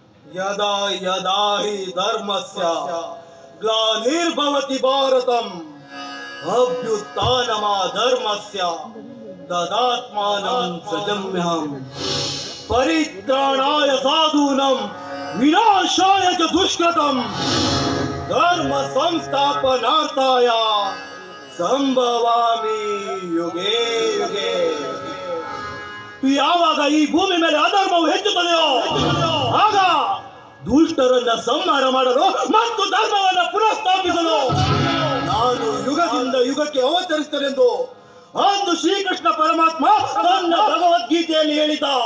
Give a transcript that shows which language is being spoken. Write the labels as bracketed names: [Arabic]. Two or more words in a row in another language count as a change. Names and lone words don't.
[Sanskrit] ಯದಾ ಯದಾ ಹಿ ಧರ್ಮಸ್ಯ ಗ್ಲಾನಿರ್ಭವತಿ ಭಾರತಂ ಅಭ್ಯುತ್ಥಾನಮಾ ಧರ್ಮಸ್ಯ ತದಾತ್ಮಾನಂ ಸೃಜಮ್ಯಹಂ ಪರಿತ್ರಾಣಾಯ ಸಾಧೂನಂ ವಿನಾಶಾಯ ಚ ದುಷ್ಕೃತಂ ಧರ್ಮ ಸಂಸ್ಥಾಪನಾರ್ಥಾಯ ಸಂಭವಾಮಿ ಯುಗೇ ಯುಗೇ. [Kannada] ಯಾವಾಗ ಈ ಭೂಮಿ ಮೇಲೆ ಅಧರ್ಮವು ಹೆಚ್ಚುತ್ತದೆಯೋ ಆಗ ದುಷ್ಟರನ್ನ ಸಂಹಾರ ಮಾಡಲು ಮತ್ತು ಧರ್ಮವನ್ನು ಪುನಃಸ್ಥಾಪಿಸಲು ನಾನು ಯುಗದಿಂದ ಯುಗಕ್ಕೆ ಅವತರಿಸುತ್ತೇನೆಂದು ಅಂದು ಶ್ರೀಕೃಷ್ಣ ಪರಮಾತ್ಮ ತನ್ನ ಭಗವದ್ಗೀತೆಯಲ್ಲಿ ಹೇಳಿದ.